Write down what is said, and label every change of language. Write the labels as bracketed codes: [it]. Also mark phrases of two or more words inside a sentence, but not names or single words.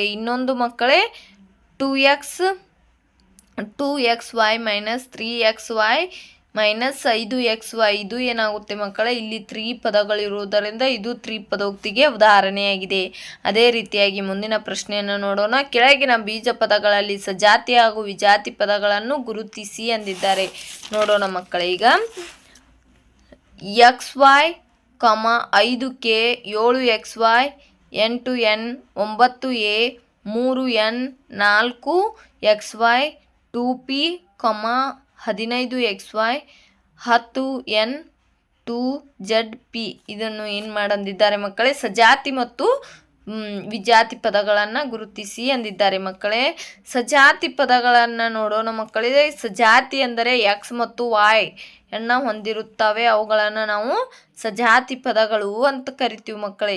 [kn] ಇನ್ನೊಂದು ಮಕ್ಕಳೇ 2xy ಮೈನಸ್ 3xy ಮೈನಸ್ 5xy ಇದು ಏನಾಗುತ್ತೆ ಮಕ್ಕಳೇ, ಇಲ್ಲಿ ತ್ರಿಪದಗಳಿರುವುದರಿಂದ ಇದು ತ್ರಿಪದೋಕ್ತಿಗೆ ಉದಾಹರಣೆಯಾಗಿದೆ. ಅದೇ ರೀತಿಯಾಗಿ ಮುಂದಿನ ಪ್ರಶ್ನೆಯನ್ನು ನೋಡೋಣ. ಕೆಳಗಿನ ಬೀಜ ಪದಗಳಲ್ಲಿ ಸಜಾತಿ ಹಾಗೂ ವಿಜಾತಿ ಪದಗಳನ್ನು ಗುರುತಿಸಿ ಎಂದಿದ್ದಾರೆ. ನೋಡೋಣ ಮಕ್ಕಳೇ. ಈಗ xy, 5k, 7xy, 8n, 9a, 3n, 4xy, 2p, 15xy, 10n, 2zp ಇದನ್ನು ಏನು ಮಾಡಂದಿದ್ದಾರೆ ಮಕ್ಕಳೇ, ಸಜಾತಿ ಮತ್ತು ವಿಜಾತಿ ಪದಗಳನ್ನು ಗುರುತಿಸಿ ಎಂದಿದ್ದಾರೆ ಮಕ್ಕಳೇ. ಸಜಾತಿ ಪದಗಳನ್ನು ನೋಡೋಣ ಮಕ್ಕಳೇ. ಸಜಾತಿ ಅಂದರೆ x ಮತ್ತು y ಅನ್ನು ಹೊಂದಿರುತ್ತವೆ. ಅವುಗಳನ್ನು ನಾವು ಸಜಾತಿ ಪದಗಳು ಅಂತ ಕರಿತೀವಿ ಮಕ್ಕಳೇ.